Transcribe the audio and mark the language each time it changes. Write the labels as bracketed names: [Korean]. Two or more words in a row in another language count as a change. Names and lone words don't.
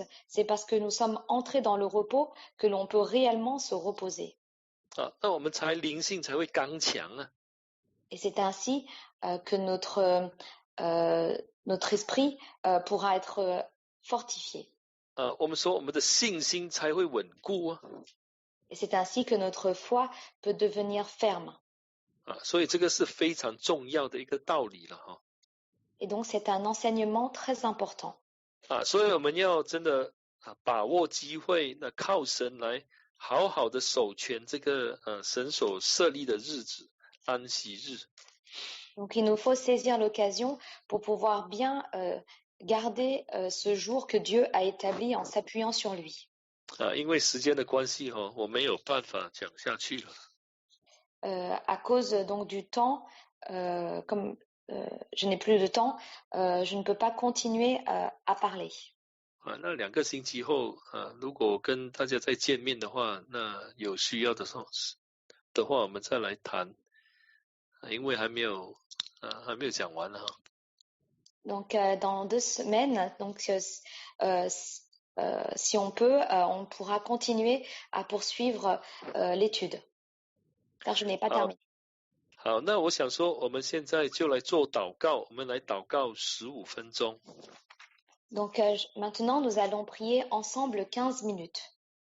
[French] C'est parce que nous sommes entrés dans le repos que l'on peut réellement se reposer. [Chinese] 那我们才灵性才会刚强啊。 [French] Et c'est ainsi que notre esprit pourra être fortifié. [Chinese] 我们说我们的信心才会稳固啊。 [French] Et c'est ainsi que notre foi peut devenir ferme. [Chinese] 所以这个是非常重要的一个道理了哈。 [French] Et donc, c'est un enseignement très important. [Chinese] 所以我们要真的把握机会，那靠神来好好的守全这个神所设立的日子，安息日。 [French] Donc, il nous faut saisir l'occasion pour pouvoir bien garder ce jour que Dieu a établi en s'appuyant sur lui. [Chinese] 因为时间的关系我没有办法讲下去了。 [French] À cause donc du temps, comme je n'ai plus de temps, je ne peux pas continuer à parler. [Chinese] 那2个星期后如果跟大家再见面的话，那有需要的话我们再来谈，因为还没有讲完哈。 [French] Donc dans 2 semaines, donc si on peut, on pourra continuer à poursuivre l'étude, car je n'ai pas terminé. [Chinese] 好，那我想说，我们现在就来做祷告，我们来祷告15分钟。 [French] Donc maintenant, nous allons prier ensemble 15 minutes.